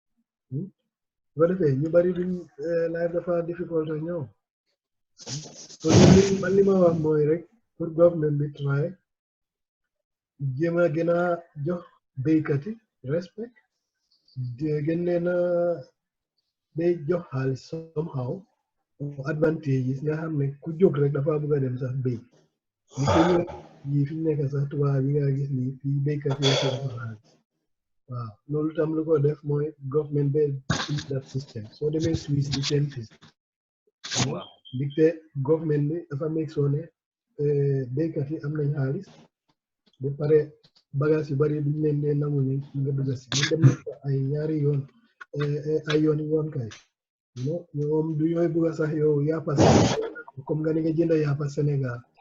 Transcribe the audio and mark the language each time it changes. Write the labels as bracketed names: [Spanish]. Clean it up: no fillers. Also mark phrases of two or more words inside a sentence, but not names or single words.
[Wolof] bu defee ñu bari duñ life dafa difficult ak ñoom so man li ma wax mooy rek pour government bi try jéem a gën a jox béykat yi respect gën leen a day jox xaalis [English] somehow advantage [Wolof] nga xam ne ku jóg rek dafa bëgg a dem sax béy li ko ñëw yi fi nekk sax tubaab yi nga gis ni fii béykat yi ko xaalis waaw loolu tam lu ko def mooy [English] government be that system [Wolof] soo demee Suisse di seen system waaw digte government bi dafa [English] make sure [Wolof] ne béykat yi am nañ xaalis ba pare bagage yu bari duñ leen dee nangu ni nga dugg si ñu dem na ay ñaari yoon ay yoon kay ñoom du ñooy bëgg sax yow yàppa comme nga ni nga jënd yàppa Sénégal